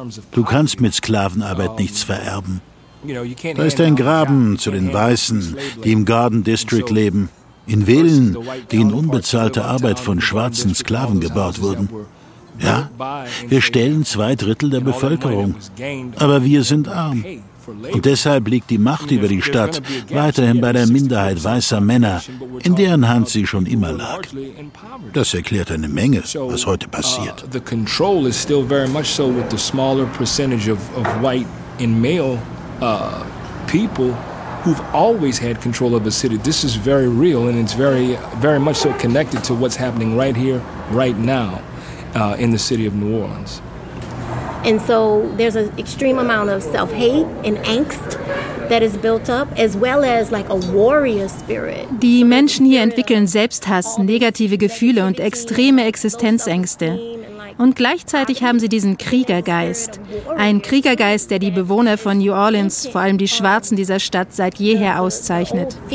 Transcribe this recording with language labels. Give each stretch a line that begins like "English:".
German: Du kannst mit Sklavenarbeit nichts vererben. Da ist ein Graben zu den Weißen, die im Garden District leben, in Villen, die in unbezahlter Arbeit von schwarzen Sklaven gebaut wurden. Ja, wir stellen 2/3 der Bevölkerung, aber wir sind arm. Und deshalb liegt die Macht über die Stadt weiterhin bei der Minderheit weißer Männer, in deren Hand sie schon immer lag. Das erklärt eine Menge, was heute passiert.
English: The control is still very much so with the smaller percentage of white and male people who've always had control of the city. This is very real, and it's very, very much so connected to what's happening right here, right now, in the city of New Orleans. And so there's an extreme amount of self-hate and angst that is built up, as well as like a warrior spirit.
German: Die Menschen hier entwickeln Selbsthass, negative Gefühle und extreme Existenzängste. Und gleichzeitig haben sie diesen Kriegergeist. Ein Kriegergeist, der die Bewohner von New Orleans, vor allem die Schwarzen dieser Stadt, seit jeher auszeichnet.